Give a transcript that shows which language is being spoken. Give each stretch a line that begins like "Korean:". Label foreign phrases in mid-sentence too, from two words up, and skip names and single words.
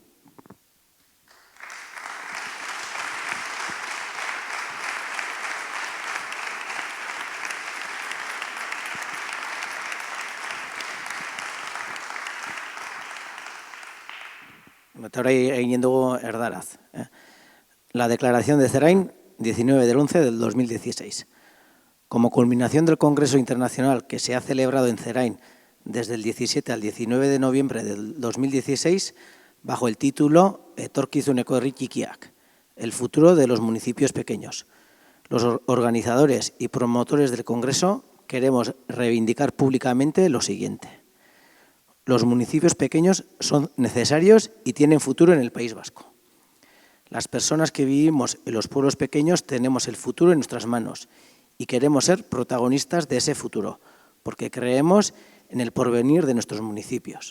Basque: Eta hori egin dugu erdaraz.
Spanish: La declaración de Zerain, 19 del 11 del 2016. Como culminación del Congreso Internacional que se ha celebrado en Zerain desde el 17 al 19 de noviembre del 2016, bajo el título Etorkizuneko herri txikiak, el futuro de los municipios pequeños. Los organizadores y promotores del Congreso queremos reivindicar públicamente lo siguiente. Los municipios pequeños son necesarios y tienen futuro en el País Vasco. Las personas que vivimos en los pueblos pequeños tenemos el futuro en nuestras manos y queremos ser protagonistas de ese futuro, porque creemos en el porvenir de nuestros municipios.